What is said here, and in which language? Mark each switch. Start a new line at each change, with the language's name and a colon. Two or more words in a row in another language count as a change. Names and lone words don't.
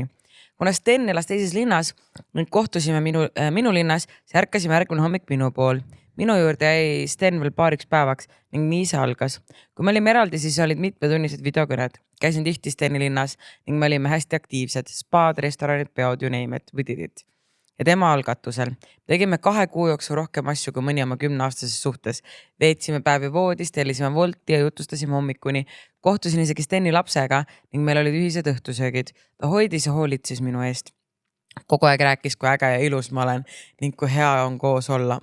Estonian: Kuna Sten elas teises linnas ning kohtusime minu linnas, siis ärkasime järgmine hommik minu pool. Minu juurde jäi Sten veel paariks päevaks ning nii see algas. Kui me olime eraldi, siis olid mitmetunnised videokõned. Käisin tihti Steni linnas ning me olime hästi aktiivsed. Spaad, restoranid, peod,
English: you name it, we did it.
Estonian: Ja tema algatusel. Tegime 2 kuu jooksul rohkem asju kui mõni oma 10-aastases suhtes. Veetsime päevi voodis, tellisime volti ja jutustasime hommikuni. Kohtusin isegi Steni lapsega ning meil olid ühised õhtusöögid. Ta hoidis ja hoolitses minu eest. Kogu aeg rääkis, kui äge ja ilus ma olen ning kui hea on koos olla.